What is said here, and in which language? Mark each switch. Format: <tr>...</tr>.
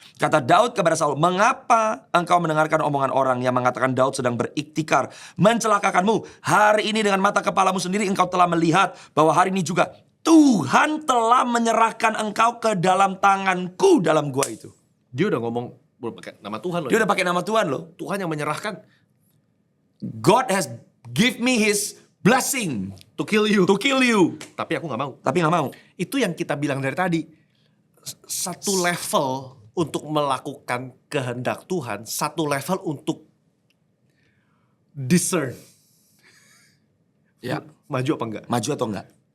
<id>Kata Daud kepada Saul, "Mengapa engkau mendengarkan omongan orang yang mengatakan Daud sedang beriktikar mencelakakanmu? Hari ini dengan mata kepalamu sendiri engkau telah melihat bahwa hari ini juga Tuhan telah menyerahkan engkau ke dalam tanganku dalam gua itu." Dia udah ngomong pakai nama Tuhan loh. Dia udah pakai nama Tuhan loh. Tuhan yang menyerahkan</id> <en>God has give me his blessing to kill you. to kill you.</en> <id>Tapi aku nggak mau. Tapi gak mau. Itu yang kita bilang dari tadi. Satu level untuk melakukan kehendak Tuhan, satu level untuk discern. Ya, Maju apa enggak? maju atau enggak?</id>